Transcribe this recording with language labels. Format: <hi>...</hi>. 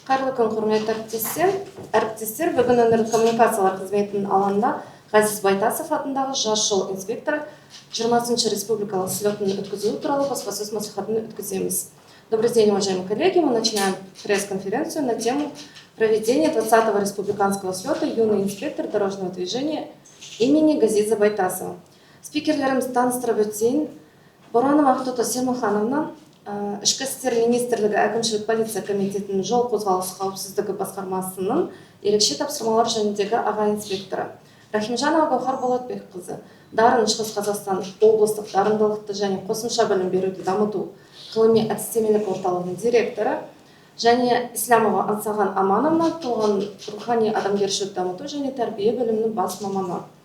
<kk>Қайырлы күн, құрметті әріптестер, бүгін өңірлік коммуникациялар қызметінің алаңында Ғазиз Байтасов атындағы жас жол инспекторы 20-й республикалық слетын өткізу туралы баспасөз мәслихатын өткіземіз.</kk> <ru>Добрый день, уважаемые коллеги. Мы начинаем пресс-конференцию на тему проведения 20-го республиканского слета «Юный инспектор дорожного движения» имени Газиза Байтасова.</ru> <kk>Спикерлеріміз таныстырып өтейін. Боранова Ақтоты Сермахановна, Ішкі істер министрлігі әкімшілік полиция комитетінің жол қозғалысы қауіпсіздігі басқармасының ерекше тапсырмалар жөніндегі аға инспекторы. Рахимжанова Гаухар Болатбекқызы, Дарын Шығыс Қазақстан облыстық дарындылықты және қосымша білім беруді дамыту ғылыми әдістемелік орталығының директоры, және Ислямова Ансаған Амановна, тұлғын рухани адамгершілік дамыту және тәрбие бөлімінің бас маманы.</kk>